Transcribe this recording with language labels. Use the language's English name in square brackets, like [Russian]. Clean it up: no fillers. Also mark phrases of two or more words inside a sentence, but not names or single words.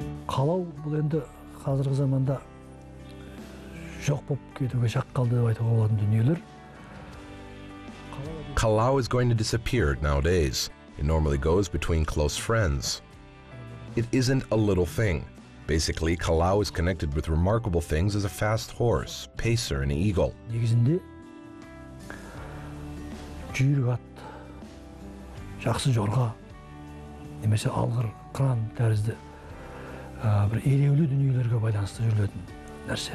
[Kazakh] Қалау бұл енді қазіргі заманда жоқ болып кетуге шақ қалды деп айтуға болатын дүниелер. [English] Kalau is going to disappear nowadays. It normally goes between close friends. It isn't a little thing. Basically, kalau is connected with remarkable things as a fast horse, pacer, and eagle. [Kazakh] Негізінде жүйрік ат, жақсы жорға, немесе алғыр, қыран тәрізді бір ереулі дүниелерге байланысты жүрілетін нәрсе.